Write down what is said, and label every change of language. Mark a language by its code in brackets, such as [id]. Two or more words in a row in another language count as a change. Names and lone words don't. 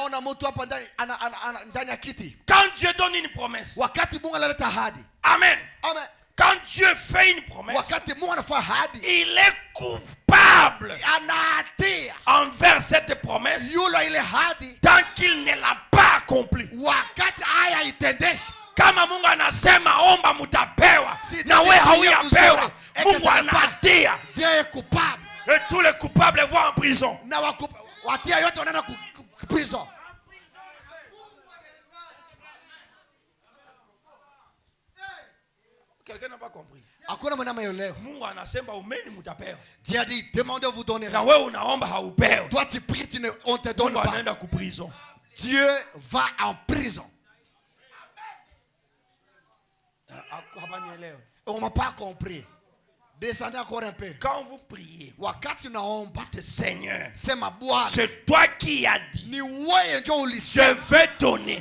[fr] Quand Dieu donne une promesse, Amen. Amen. Quand Dieu fait une promesse, il est coupable envers cette promesse tant qu'il ne l'a pas accomplie. [sw] Kama Mungu anasema omba mutapewa, na wewe hauyapewa, Mungu anatia. [fr] Et tous les coupables vont en prison. Quelqu'un n'a pas compris. [sw] Mungu anasema umeni mutapewa. [fr] Dieu a dit demandez vous donnerez. [sw] Na wewe unaomba haupewi. [fr] Toi tu pries on te donne pas. [sw] Anaenda ku prison. [fr] Dieu va en prison. On m'a pas compris. Descendez encore un peu. Quand vous priez, Seigneur, c'est toi qui as dit, je vais donner.